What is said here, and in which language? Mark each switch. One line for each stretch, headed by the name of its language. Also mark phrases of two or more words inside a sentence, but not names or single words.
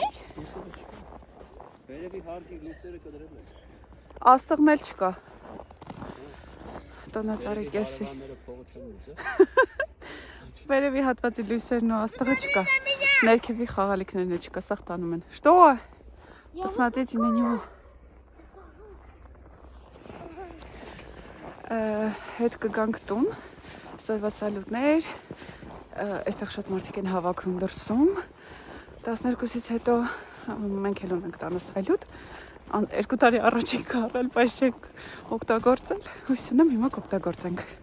Armenian: Վերևի հարկի լույսերը կդրել են։ Աստղն էլ չկա։ Տոնածառի կեսի։ Վերևի հատվածի լույսերն ու աստղը չկա։ Ներքևի խաղալիքներն չկա, սաղ տանում են։ Что?
Russian: Посмотрите на него.
Armenian: Հետ կգանք տուն։ Սորվա սալուտներ։ Այստեղ շատ մարդիկ են հավաքում դրսում։ 12-ից հետո մենք էլ ունենք տանը սալուտ։ 2 տարի առաջ ենք առել, բայց չենք օգտագործել։ Հույս ունեմ հիմա կօգտագործենք։